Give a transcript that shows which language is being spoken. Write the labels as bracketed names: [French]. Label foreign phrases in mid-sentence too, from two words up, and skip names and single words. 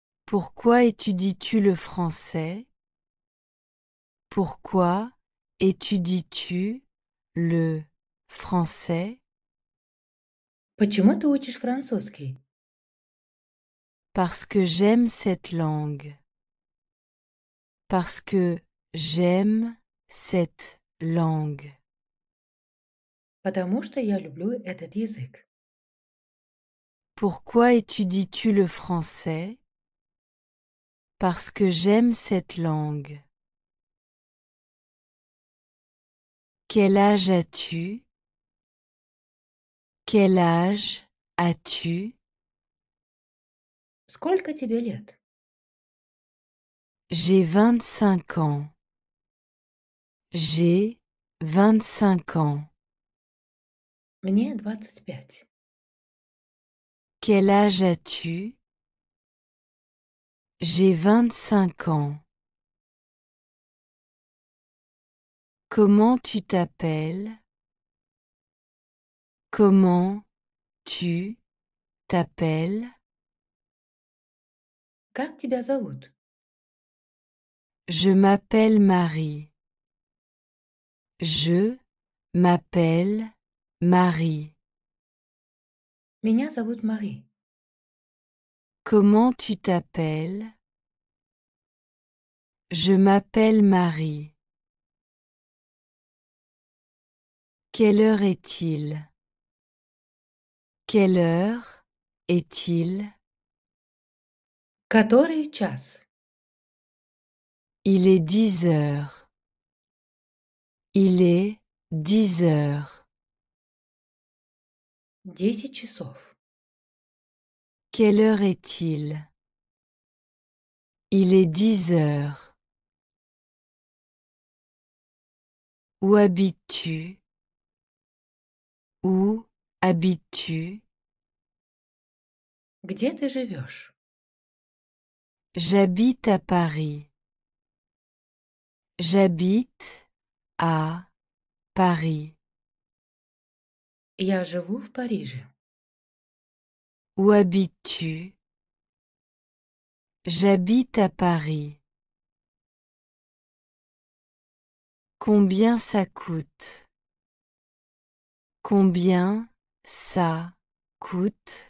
[French] Pourquoi étudies-tu le français? Pourquoi étudies-tu le français? [Russian] Почему ты учишь французский? [French] Parce que j'aime cette langue. Parce que j'aime cette langue. [Russian] Потому что я люблю этот язык. [French] Pourquoi étudies-tu le français? Parce que j'aime cette langue. Quel âge as-tu? Quel âge as-tu? [Russian] Сколько тебе лет? [French] J'ai 25 ans. J'ai 25 ans. [Russian] Мне 25. [French] Quel âge as-tu? J'ai 25 ans. Comment tu t'appelles? Comment tu t'appelles? [Russian] Как тебя зовут? [French] Je m'appelle Marie. Je m'appelle Marie. [Russian] Меня зовут Мари. [French] Comment tu t'appelles? Je m'appelle Marie. Quelle heure est-il? Quelle heure est-il? [Russian] Который час? [French] Il est 10 heures. Il est 10 heures. [Russian] 10 часов. [French] Quelle heure est-il? Il est 10 heures. Où habites-tu? Où habites-tu? [Russian] Где ты живешь? [French] J'habite à Paris. J'habite à Paris. [Russian] Я живу в Париже. [French] Où habites-tu? J'habite à Paris. Combien ça coûte? Combien ça coûte?